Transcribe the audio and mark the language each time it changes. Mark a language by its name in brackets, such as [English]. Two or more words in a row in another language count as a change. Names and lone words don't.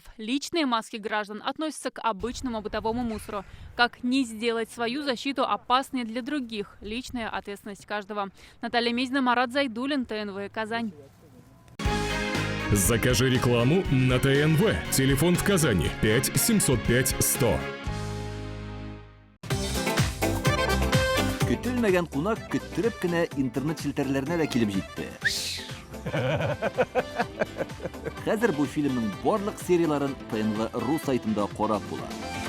[Russian] Личные маски граждан относятся к обычному бытовому мусору. Как не сделать свою защиту опасной для других? Личная ответственность каждого. Наталья Мезина, Марат Зайдуллин, ТНВ Казань. Закажи рекламу на ТНВ. Телефон в Казани 5 705 100. [Tatar] Көтелмәгән кунак көттүреп кенә интернет челтәрләренә дә килеп җитте. Хәзер бу фильмның барлык серияларын ТНВ.ру сайтында карап була.